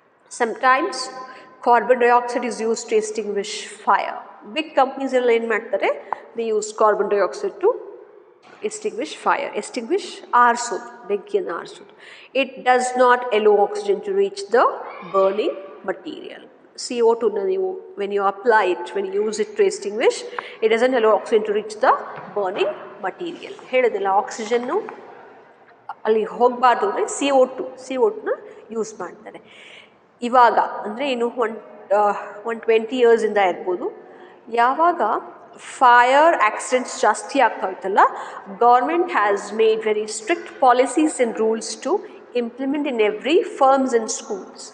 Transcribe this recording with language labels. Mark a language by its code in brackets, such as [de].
[en] Sometimes carbon dioxide is used to extinguish fire. [kn] Big companies ಎಲ್ಲ ಏನು ಮಾಡ್ತಾರೆ, [en] they use carbon dioxide to extinguish fire, extinguish [kn] ಆರಿಸೋದು, ಬೆಂಕಿಯನ್ನು ಆರಿಸೋದು. [en] It does not allow oxygen to reach the burning material. CO2 ನೀವು when you apply it, when you use it to extinguish, it doesn't allow oxygen to reach the burning material. [kn] ಹೇಳಿದಿಲ್ಲ, ಆಕ್ಸಿಜನ್ನು ಅಲ್ಲಿ ಹೋಗಬಾರ್ದು ಅಂದರೆ CO2ನ use ಮಾಡ್ತಾರೆ. ಇವಾಗ ಅಂದರೆ ಇನ್ನು 120 ಇಯರ್ಸಿಂದ ಇರ್ಬೋದು, ಯಾವಾಗ ಫೈರ್ ಆಕ್ಸಿಡೆಂಟ್ಸ್ ಜಾಸ್ತಿ ಆಗ್ತಾ ಇತ್ತಲ್ಲ, [en] Government has made very strict policies and rules to implement in every firms and schools.